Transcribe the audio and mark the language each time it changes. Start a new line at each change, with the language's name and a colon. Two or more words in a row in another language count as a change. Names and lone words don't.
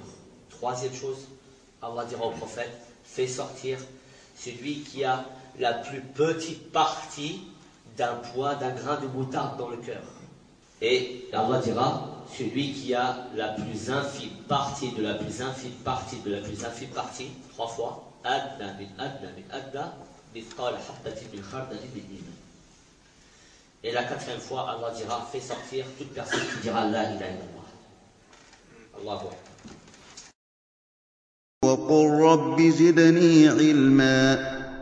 French: Troisième chose, Allah dira au prophète, fais sortir celui qui a la plus petite partie d'un poids d'un grain de moutarde dans le cœur. Et Allah dira, celui qui a la plus infime partie de la plus infime partie de la plus infime partie, 3 fois,
Arabic: أدنى من أدنى من أدنى، مثقال حبة من خردل من إيمان.
French: Et la 4e fois, Allah dira, fais sortir toute personne qui dira
Arabic: لا إله إلا الله. الله أكبر. وقل رب زدني علما.